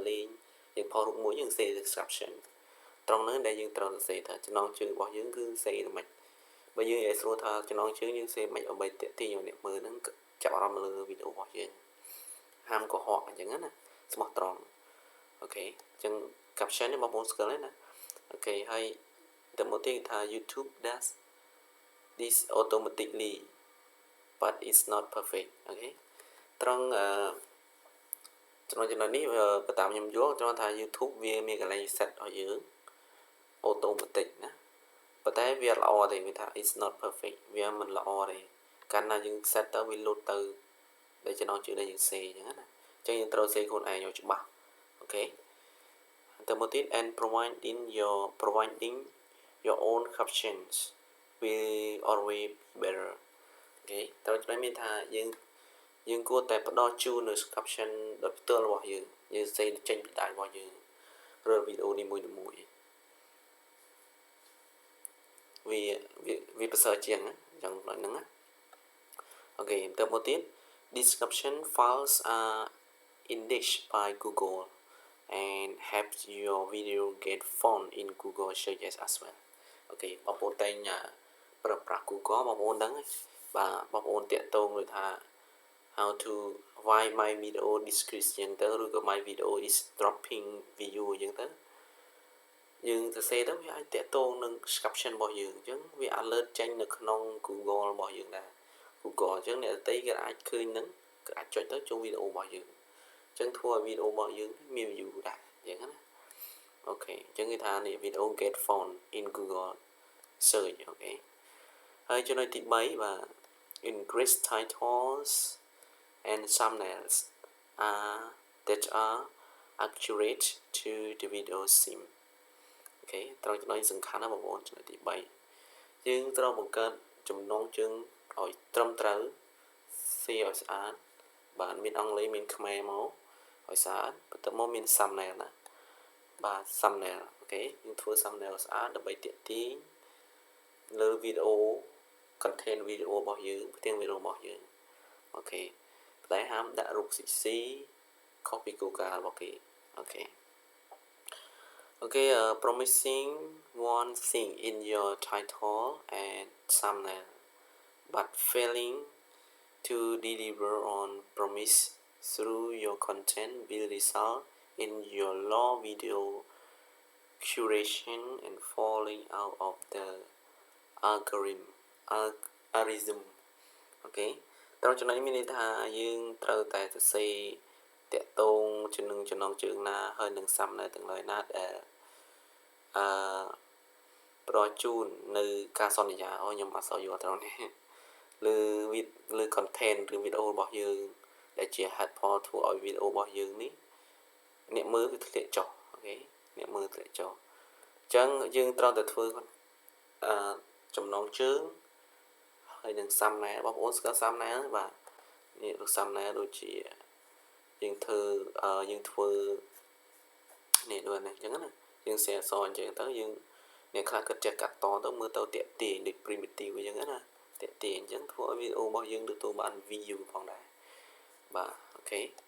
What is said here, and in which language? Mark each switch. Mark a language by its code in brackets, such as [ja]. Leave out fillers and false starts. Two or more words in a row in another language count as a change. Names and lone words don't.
[km] លេងយើង post រូបមួយយើងសេ caption ត្រង់ហ្នឹងដែលយើងត្រូវសរសេរថាចំណងជើងរបស់យើងគឺសេមិនបើយើងនិយាយស្រួលថាចំណងជើងយើងសេមិនដើម្បីទាក់ទាញឲ្យអ្នកមើលហ្នឹងចាប់អារម្មណ៍លើវីដេអូរបស់យើងហាមកុហកអញ្ចឹងណាស្មោះត្រង់អូខេអញ្ចឹង caption នេះបងប្អូនស្គាល់ហើយណាអូខេហើយតែមកទៀតថា [en] YouTube does this automatically but it's not perfect [km] អូខេត្រង់ ចំណុចនេះបើតាមខ្ញុំយល់ត្រង់ថា YouTube វាមានកន្លែង set ឲ្យយើង automatic ណាប៉ុន្តែវាល្អទេវាថា [en] it's not perfect [km] វាមិនល្អទេកាលណាយើង set ទៅវា load ទៅដែលចំណងជើងដែលយើងសេអញ្ចឹងណាអញ្ចឹងយើងត្រូវសេខ្លួនឯងឲ្យច្បាស់អូខេទៅមកទៀត [en] and providing your own captions will always be better [km] អូខេត្រូវចំណុចមានថាយើងគួរតែផ្ដល់ជូននៅ caption ដោយផ្ទាល់របស់យើងសេចេញពីដៃរបស់យើងឬវីដេអូនីមួយ វាប្រសើរជាងណាអញ្ចឹងហ្នឹងណាអូខេទៅមកទៀត [en] description files are indexed by Google and helps your video get found in Google searches as well [km] អូខេបងប្អូនតែងប្រើប្រាស់ Google បងប្អូនដឹងបាទបងប្អូនតាក់ទងដូចថា [en] how to why my video description [km] ទៅឬក៏ [en] my video is dropping view [km] អញ្ចឹងទៅយើងសរសេរទៅវាអាចតាក់ទងនឹង caption របស់យើងអញ្ចឹងវា alert ចេញនៅក្នុង Google របស់យើងដែរ Google អញ្ចឹងអ្នក ដទៃគេអាចឃើញនឹងគេអាចចុចទៅចូលវីដេអូរបស់យើងអញ្ចឹងធ្វើឲ្យវីដេអូរបស់យើងមាន view ដែរអញ្ចឹងណាអូខេអញ្ចឹង គេថានេះ [en] video get found in Google search [km] អូខេហើយចំណុចទី3បាទ [en] increase titles and thumbnails that are accurate [km] to the video theme អូខេត្រង់ចំណុចសំខាន់ណាបងប្អូនចំណុចទី3យើង ត្រូវបង្កើតចំណងជើងឲ្យត្រឹមត្រូវសេឲ្យស្អាតបាទមានអង់គ្លេសមានខ្មែរមកឲ្យស្អាតបន្ទាប់មកមាន thumbnail ណាបាទ thumbnail អូ okay យើងធ្វើ thumbnail ស្អាតដើម្បីទាក់ទាញលើ [en] video content video [km] របស់យើងផ្ទាំង video របស់យើង okay តែហាមដាក់រូប CC copy គោលការណ៍របស់គេ okay [en] okay promising one thing in your title and thumbnail but failing to deliver on promise through your content will result in your low video curation and falling out of the algorithm okay [km] ត្រូវចំណុចមានន័យថាយើងត្រូវតែសរសេរតាក់ទងជាមួយចំណងជើងណាហើយនឹងសាំណែទាំងឡាយណាដែល ប្រជូននៅការសន្យាខ្ញុំអត់សូវយល់ត្រង់នេះលើ content ឬ video របស់យើងដែលជា [en] head point [km] ធ្វើឲ្យ video របស់យើង នេះអ្នកមើលវាធ្លាក់ចុះអូខេអ្នកមើលធ្លាក់ចុះអញ្ចឹងយើងត្រូវតែធ្វើចំណងជើងហើយនឹងសាំណែបងប្អូនស្គាល់សាំណែបាទនេះរូបសាំណែដូចជាយើងធ្វើនេះដូចនេះអញ្ចឹងណាយើង share អញ្ចឹងទៅយើងអ្នកខ្លះគិតចេះកាត់តទៅមើលទៅតាក់ទាញដូច primitive អញ្ចឹងណាតាក់ទាញអញ្ចឹងធ្វើឲ្យ video របស់យើងទទួលបាន view ផងដែរបាទអូខេ